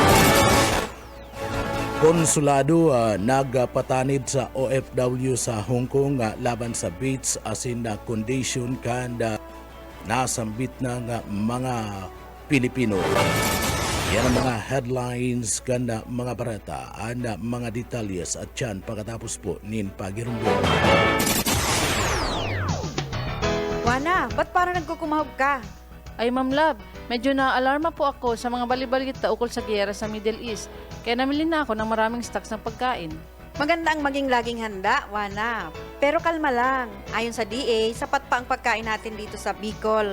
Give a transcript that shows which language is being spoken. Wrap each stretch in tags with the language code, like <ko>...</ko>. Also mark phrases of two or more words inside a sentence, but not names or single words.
<bik>Konsulado nagpatanid sa OFW sa Hong Kong laban sa beach asin na condition kanda nasambit na mga Pilipino. Yan ang mga headlines kanda mga barata, mga detalyes at yan pagkatapos po nin pagirumbo.</bik> <tl>Wana, ba't parang nagkukumahog ka? Ay Ma'am Love, medyo na-alarma po ako sa mga balibalita ukol sa giyera sa Middle East. Kaya namili na ako ng maraming stocks ng pagkain. Maganda ang maging laging handa, Wana. Pero kalma lang. Ayon sa DA, sapat pa ang pagkain natin dito sa Bicol.</tl>